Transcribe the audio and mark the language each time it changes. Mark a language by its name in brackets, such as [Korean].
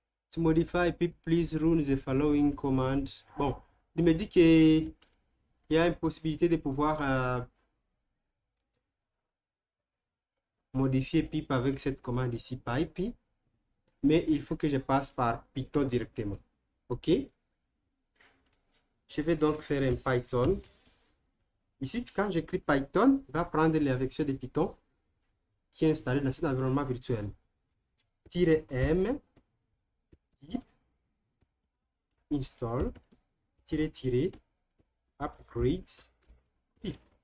[English] To modify pip, please run the following command. [French] Bon, il me dit qu'il y a une possibilité de pouvoir modifier pip avec cette commande ici, pipe, mais il faut que je passe par Python directement. OK? Je vais donc faire un Python. Ici, quand j'écris Python, il va prendre la version de Python qui est installée dans cet environnement virtuel. [English] -m, pip, install, upgrade, pip.